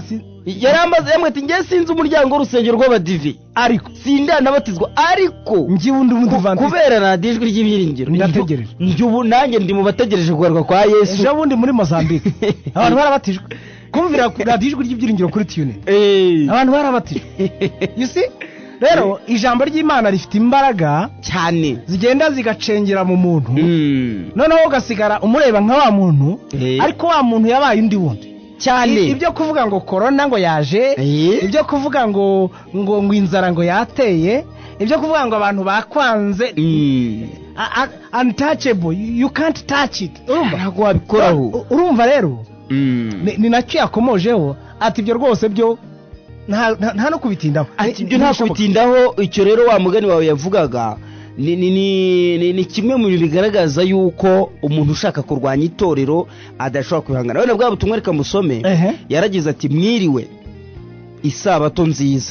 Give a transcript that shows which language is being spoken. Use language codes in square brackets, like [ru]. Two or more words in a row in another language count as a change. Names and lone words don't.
[rw] yarambaze yamwe ati njye sinzi umuryango w'urusengero rw'Abadivi ariko sindanabatizwa ariko njye undi Mudiventiste kubera radio ijwi ry'ibyiringiro ndategereje njye ubu nanjye ndi mu bategereje kugaruka kwa Yesu ejo bundi muri Mozambique abantu barabatijwe kumvira radio ijwi ry'ibyiringiro kuri tune abantu barabatijwe [en] you see [rw] rero ijambo ry'Imana rifite imbaraga cyane zigenda zigacengera mu muntu noneho ugasigara umureba nka wa muntu ariko wa muntu yabaye undi wundi cyane ibyo kuvuga ngo corona ngo yaje ibyo kuvuga ngo inzara ngo yateye ibyo kuvuga ngo abantu bakwanze [en] untouchable you can't touch it [rw] ntabwo wabikoraho urumva rero ni nacyo yakomojeho ati ibyo rwose byo nta no kubitindaho ati ibyo nta kubitindaho icyo rero wa mugani wawe yavugaga ni kimwe mu bintu bigaragaza yuko umuntu ushaka kurwanya itorero adashobora kwihangana wenda bwa butumwa reka musome yaragize ati mwiriwe isabato nziza